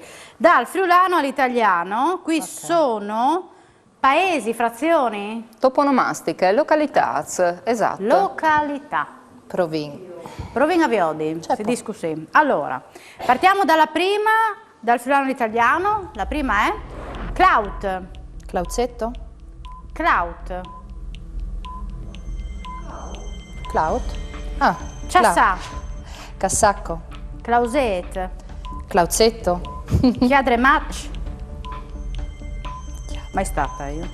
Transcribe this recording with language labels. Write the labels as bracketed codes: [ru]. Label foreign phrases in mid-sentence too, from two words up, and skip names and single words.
[it] Dal friulano all'italiano, qui sono paesi, frazioni, Toponomastiche, località, esatto. località. Provin. a Viodi, si dice così. Allora, partiamo dalla prima, dal friulano all'italiano. La prima è Clout. Clauzetto? Clout. Clout? Ah, Ciassà. Cassacco. Clauset. Clauzetto? Chiadrematch. Mai stata io.